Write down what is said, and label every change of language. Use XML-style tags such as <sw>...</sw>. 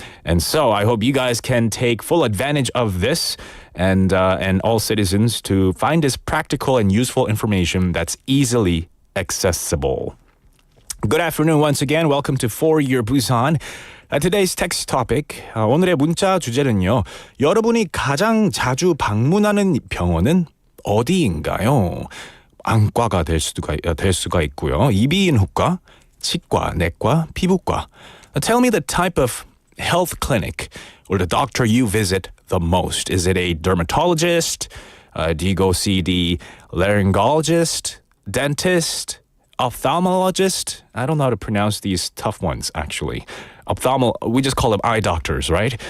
<en>And so I hope you guys can take full advantage of this and all citizens to find this practical and useful information that's easily accessible. Good afternoon once again. Welcome to For Your Busan. Today's text topic,</en> <ko>오늘의 문자 주제는요. 여러분이 가장 자주 방문하는 병원은 어디인가요? 안과가 될 수가 있고요. 이비인후과, 치과, 내과, 피부과.</ko> <en>Tell me the type of health clinic or the doctor you visit the most. Is it a dermatologist? Do you go see the laryngologist, dentist, ophthalmologist? I don't know how to pronounce these tough ones, actually. We just call them eye doctors, right?</en>